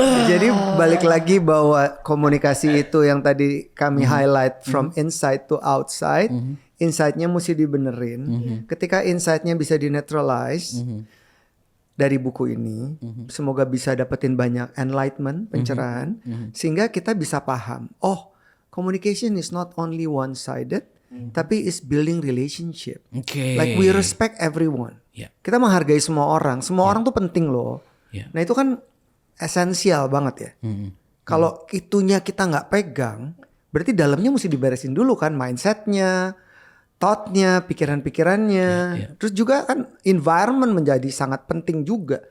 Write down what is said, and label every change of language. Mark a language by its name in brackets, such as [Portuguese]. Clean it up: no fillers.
[Indonesian] Jadi balik lagi bahwa komunikasi itu yang tadi kami highlight [English] from inside to outside. [Indonesian] Insight-nya mesti dibenerin. Ketika insight-nya bisa di-neutralize dari buku ini, semoga bisa dapetin banyak enlightenment, pencerahan, sehingga kita bisa paham. [English] Oh, communication is not only one-sided, [Indonesian] tapi [English] is building relationship. [Indonesian] Oke. [English] Like we respect everyone. Yeah. [Indonesian] Kita menghargai semua orang. Semua orang tuh penting loh. [English] Yeah. [Indonesian] Nah itu kan esensial banget ya. Kalau itunya kita nggak pegang, berarti dalamnya mesti diberesin dulu kan, mindsetnya, thought-nya, pikiran-pikirannya. Terus juga kan environment menjadi sangat penting juga.